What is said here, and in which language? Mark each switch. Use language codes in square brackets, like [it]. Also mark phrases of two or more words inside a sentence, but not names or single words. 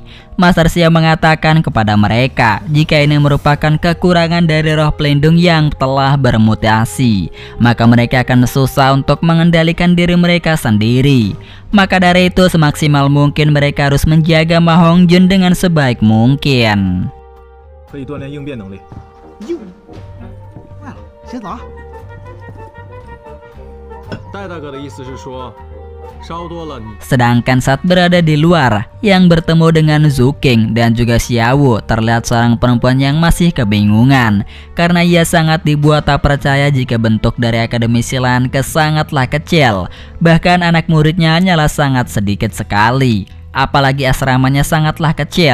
[id] Master Xiao mengatakan kepada mereka jika ini merupakan kekurangan dari roh pelindung yang telah bermutasi, maka mereka akan susah untuk mengendalikan diri mereka sendiri. Maka dari itu semaksimal mungkin mereka harus menjaga Ma Hongjun dengan sebaik mungkin. [zh] 可以锻炼应变能力。坏了，先走了。戴大哥的意思是说，烧多了你。 [id] Sedangkan saat berada di luar, yang bertemu dengan Zuking dan juga Xiao, terlihat seorang perempuan yang masih kebingungan karena ia sangat dibuat tak percaya jika bentuk dari Akademi Silanke sangatlah kecil. Bahkan anak muridnya hanyalah sangat sedikit sekali, apalagi asramanya sangatlah kecil.